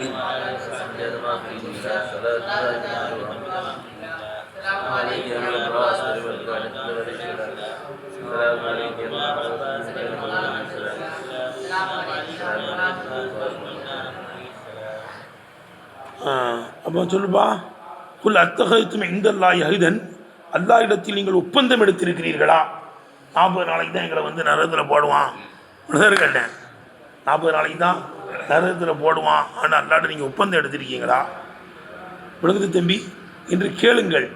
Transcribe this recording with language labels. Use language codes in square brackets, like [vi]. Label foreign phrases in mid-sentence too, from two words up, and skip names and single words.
[ar] وعلى آله وصحبه أجمعين. صلاة دائمة بدوام الله. السلام عليكم ورحمة الله وبركاته. السلام عليكم ورحمة الله وبركاته. السلام عليكم ورحمة الله وبركاته. [ta] அப்போ சொல்லுப்பா, [ar] قل أتخذتم عند الله عهدا, [ta] அல்லாஹ் இடத்தில் நீங்கள் ஒப்பந்தம் எடுத்திருக்கிறீர்களா? 40 நாளைக்கு தான் எங்களை வந்து நரகத்தில் போடுவான் கேட்டேன். 40 நாளைக்கு தான் நரகத்தில் போடுவான், ஆனால் அல்லாட்ட நீங்கள் ஒப்பந்தம் எடுத்திருக்கீங்களா? விளங்குது தம்பி என்று கேளுங்கள்.